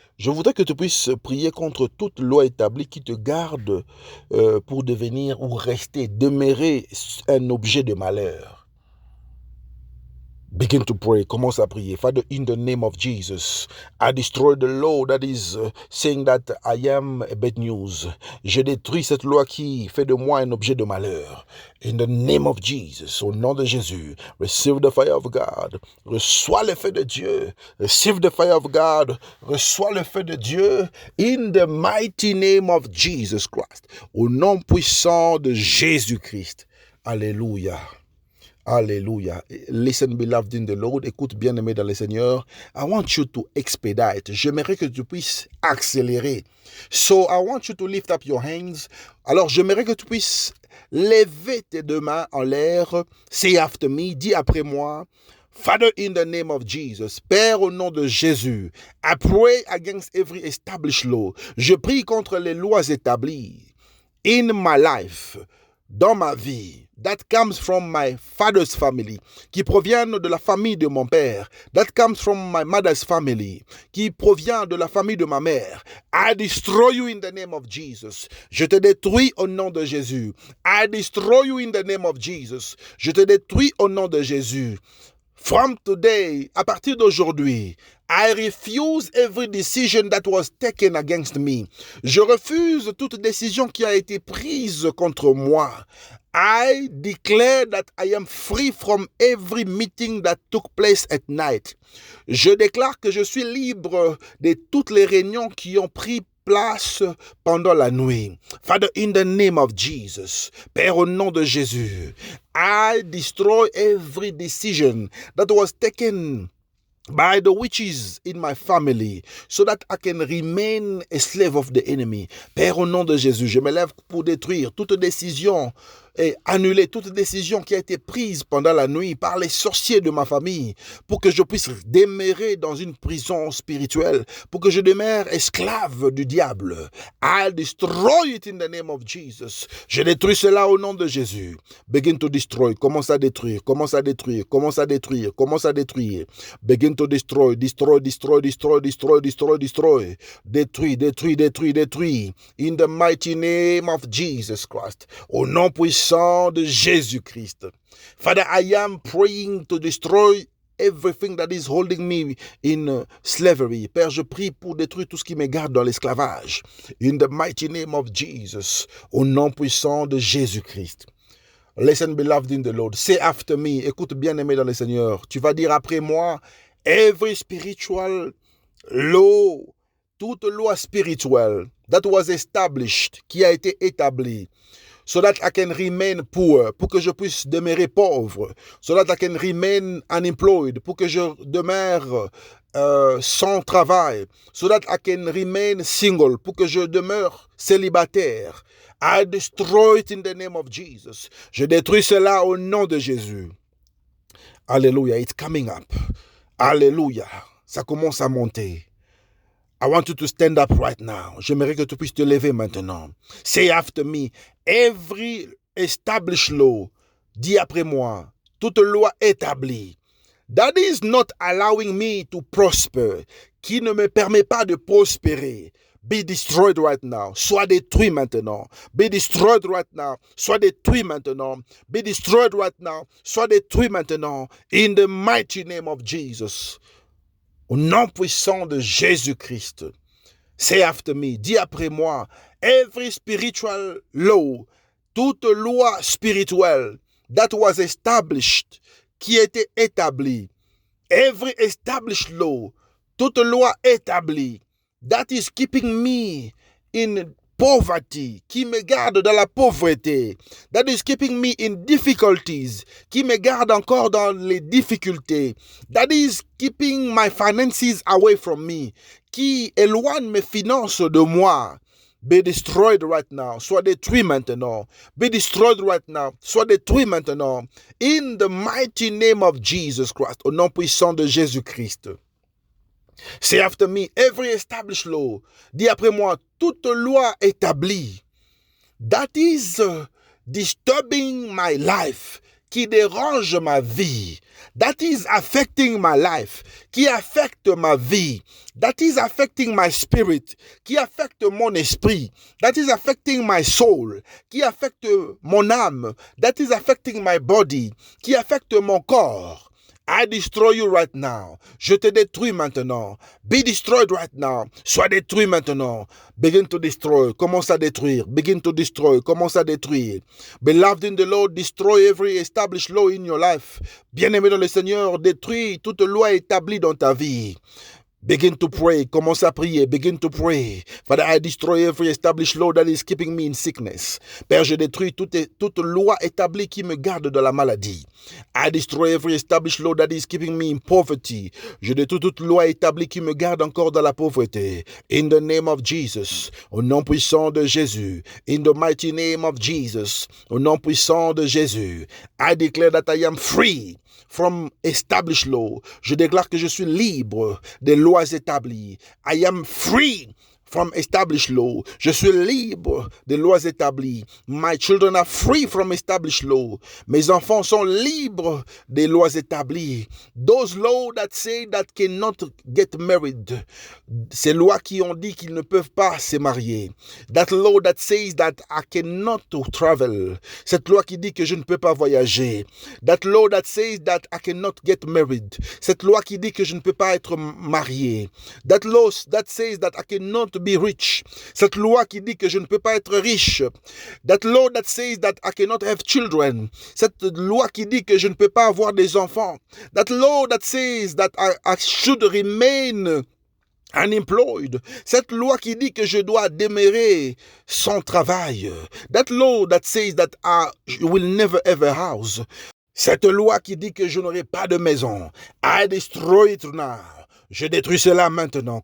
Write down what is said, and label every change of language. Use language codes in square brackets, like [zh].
[fr] Je voudrais que tu puisses prier contre toute loi établie qui te garde pour devenir ou rester, demeurer un objet de malheur. [en] Begin to pray. [fr] Commence à prier. [en] Father, in the name of Jesus, I destroy the law that is saying that I am a bad news. [fr] Je détruis cette loi qui fait de moi un objet de malheur. [en] In the name of Jesus, [fr] au nom de Jésus, [en] receive the fire of God. [fr] Reçois le feu de Dieu. [en] Receive the fire of God. [fr] Reçois le feu de Dieu. [en] In the mighty name of Jesus Christ. [fr] Au nom puissant de Jésus-Christ. Alléluia. Alléluia. [en] Listen, beloved in the Lord. [fr] Écoute, bien-aimé dans le Seigneur. [en] I want you to expedite. [fr] J'aimerais que tu puisses accélérer. [en] So, I want you to lift up your hands. [fr] Alors, j'aimerais que tu puisses lever tes deux mains en l'air. [en] Say after me. [fr] Dis après moi. [en] Father, in the name of Jesus, [fr] Père, au nom de Jésus, [en] I pray against every established law. [fr] Je prie contre les lois établies [en] in my life, [fr] dans ma vie, [en] that comes from my father's family, [fr] qui proviennent de la famille de mon père, [en] that comes from my mother's family, [fr] qui provient de la famille de ma mère. [en] I destroy you in the name of Jesus. [fr] Je te détruis au nom de Jésus. [en] I destroy you in the name of Jesus. [fr] Je te détruis au nom de Jésus. [en] From today, [fr] à partir d'aujourd'hui, [en] I refuse every decision that was taken against me. [fr] Je refuse toute décision qui a été prise contre moi. [en] I declare that I am free from every meeting that took place at night. [fr] Je déclare que je suis libre de toutes les réunions qui ont pris place pendant la nuit. [en] Father, in the name of Jesus, [fr] Père, au nom de Jésus, [en] I destroy every decision that was taken by the witches in my family, so that I can remain a slave of the enemy. [fr] Père, au nom de Jésus, je me lève pour détruire toute décision et annuler toute décision qui a été prise pendant la nuit par les sorciers de ma famille, pour que je puisse demeurer dans une prison spirituelle, pour que je demeure esclave du diable. [en] I'll destroy it in the name of Jesus. [fr] Je détruis cela au nom de Jésus. [en] Begin to destroy. [fr] Commence à détruire. Commence à détruire. Commence à détruire. Commence à détruire. Begin to destroy. [en] Destroy, destroy, destroy, destroy, destroy, destroy. [fr] Détruis, détruis, détruis, détruis. [en] In the mighty name of Jesus Christ. [fr] Au nom puissant de Jésus-Christ. [en] Father, I am praying to destroy everything that is holding me in slavery. [fr] Père, je prie pour détruire tout ce qui me garde dans l'esclavage. [en] In the mighty name of Jesus. [fr] Au nom puissant de Jésus-Christ. [en] Listen, beloved in the Lord. Say after me. [fr] Écoute, bien-aimé dans le Seigneur. Tu vas dire après moi, [en] every spiritual law, [fr] toute loi spirituelle [en] that was established, [fr] qui a été établie, [en] so that I can remain poor, [fr] pour que je puisse demeurer pauvre, [en] so that I can remain unemployed, [fr] pour que je demeure sans travail, [en] so that I can remain single, [fr] pour que je demeure célibataire. [en] I destroy it in the name of Jesus. [fr] Je détruis cela au nom de Jésus. Alléluia, [en] it's coming up. [fr] Alléluia, ça commence à monter. [en] I want you to stand up right now. [fr] J'aimerais que tu puisses te lever maintenant. [en] Say after me, every established law, [fr] dis après moi, toute loi établie, [en] that is not allowing me to prosper, [fr] qui ne me permet pas de prospérer, [en] be destroyed right now. [fr] Sois détruit maintenant. [en] Be destroyed right now. [fr] Sois détruit maintenant. [en] Be destroyed right now. [fr] Sois détruit maintenant. [en] In the mighty name of Jesus. [fr] Au nom puissant de Jésus-Christ. [en] Say after me. [fr] Dis après moi. [en] Every spiritual law. [fr] Toute loi spirituelle [en] that was established. [fr] Qui était établie. [en] Every established law. [fr] Toute loi établie. [en] That is keeping me in poverty, [fr] qui me garde dans la pauvreté. [en] That is keeping me in difficulties, [fr] qui me garde encore dans les difficultés. [en] That is keeping my finances away from me, [fr] qui éloigne mes finances de moi. [en] Be destroyed right now. [fr] Sois détruit maintenant. [en] Be destroyed right now. [fr] Sois détruit maintenant. [en] In the mighty name of Jesus Christ. [fr] Au nom puissant de Jésus-Christ. [en] Say after me, every established law. [fr] Dis après moi, toute loi établie. [en] That is disturbing my life. [fr] Qui dérange ma vie. [en] That is affecting my life. [fr] Qui affecte ma vie. [en] That is affecting my spirit. [fr] Qui affecte mon esprit. [en] That is affecting my soul. [fr] Qui affecte mon âme. [en] That is affecting my body. [fr] Qui affecte mon corps. [en] I destroy you right now. [fr] Je te détruis maintenant. [en] Be destroyed right now. [fr] Sois détruit maintenant. [en] Begin to destroy. [fr] Commence à détruire. [en] Begin to destroy. Commence à détruire. Beloved in the Lord, destroy every established law in your life. [fr] Bien-aimé dans le Seigneur, détruis toute loi établie dans ta vie. [en] Begin to pray. [fr] Commence à prier. [en] Begin to pray. Father, I destroy every established law that is keeping me in sickness. [fr] Père, je détruis toute loi établie qui me garde de la maladie. [en] I destroy every established law that is keeping me in poverty. [fr] Je détruis toute loi établie qui me garde encore dans la pauvreté. [en] In the name of Jesus. [fr] Au nom puissant de Jésus. [en] In the mighty name of Jesus. [fr] Au nom puissant de Jésus. [en] I declare that I am free from established law. [fr] Je déclare que je suis libre des lois établies. [en] I am free from established law. [fr] Je suis libre des lois établies. [en] My children are free from established law. [fr] Mes enfants sont libres des lois établies. [en] Those laws that say that cannot get married. [fr] Ces lois qui ont dit qu'ils ne peuvent pas se marier. [en] That law that says that I cannot travel. [fr] Cette loi qui dit que je ne peux pas voyager. [en] That law that says that I cannot get married. [fr] Cette loi qui dit que je ne peux pas être marié. [en] That law that says that I cannot be rich. [fr] Cette loi qui dit que je ne peux pas être riche. [en] That law that says that I cannot have children. [fr] Cette loi qui dit que je ne peux pas avoir des enfants. [en] That law that says that I should remain unemployed. [fr] Cette loi qui dit que je dois demeurer sans travail. [en] That law that says that I will never have a house. [fr] Cette loi qui dit que je n'aurai pas de maison. [en] I destroy it now. [fr] Je détruis cela maintenant.